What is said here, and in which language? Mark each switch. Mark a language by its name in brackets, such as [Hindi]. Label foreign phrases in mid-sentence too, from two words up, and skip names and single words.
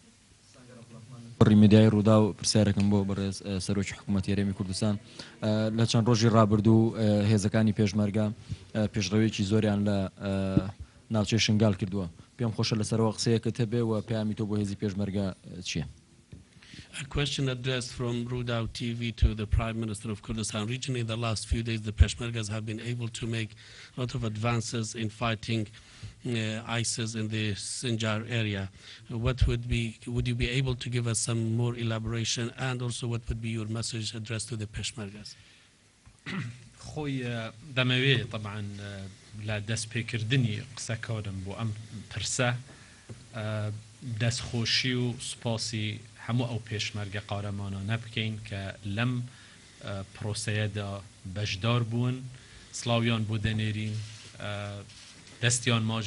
[Central Kurdish] ڕیمێدیای ڕوودا و پرسیارەکەم بۆ بەڕێز سەرۆکی حکوومەتی هەرێمی کوردستان لە چەند ڕۆژی ڕابردوو هێزەکانی پێشمەرگە پێشڕەوەیەکی زۆریان لە ناوچەی شنگال کردووە پێم خۆشە لەسەرەوە قسەیەکت هەبێ و پەیامی تۆ بۆ هێزی پێشمەرگە چییە؟ [English] A question addressed from Rudau TV to the Prime Minister of Kurdistan region. In the last few days, the Peshmergas have been able to make a lot of advances in fighting ISIS in the Sinjar area. Would you be able to give us some more elaboration, and also what would be your message addressed to the Peshmergas? [Central Kurdish] خۆی دەمەوێت طبعا لە دەستپێکردنی قسەکارم بۆ ئەم پرسە دەستخۆشی و سوپاسی هەموو ئەو پێشمەرگە قارەمانانە بکەین کە لەم پرۆسەیەدا بەشدار بوون سڵاویان بۆ دەنێرین دەستیان ماچ